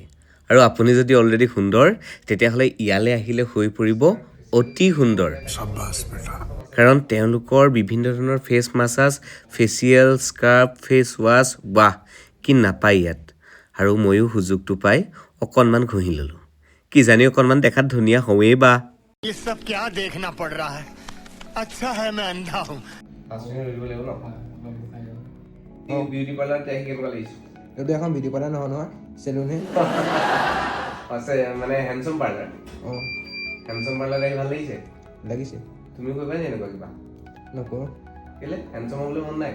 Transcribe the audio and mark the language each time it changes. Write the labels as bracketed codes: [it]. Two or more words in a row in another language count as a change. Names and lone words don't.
[as] আৰু আপুনি যদি অলৰেডি সুন্দৰ, তেতিয়াহ'লে ইয়ালৈ আহিলে হৈ পৰিব অতি সুন্দৰ। কাৰণ তেওঁলোকৰ বিভিন্ন ধৰণৰ [en] face massage, [as] ফেচিয়েল, স্কাৰ্ব, [en] face wash, [as] বাহ কি নাপায় ইয়াত। আৰু ময়ো সুযোগটো পাই অকণমান ঘঁহি ল'লোঁ, কি জানি অকণমান দেখাত ধুনীয়া হওঁৱেই বা। [hi] ये सब क्या देखना पड़ रहा है? अच्छा है मैं अंधा हूँ। [en] beauty parlour [as] আহি কেনেকুৱা লাগিছে? এইটো এখন [en] beauty parlour [as] নহয় নহয়, চেলুনহে। আছে মানে [en] handsome parlour. [as] অঁ, [en] handsome parlour [as] আহি ভাল লাগিছে? লাগিছে। তুমি কৰিবা নি এনেকুৱা কিবা? নকৰোঁ, কেলে হেণ্ডচম হ'বলৈ মন নাই?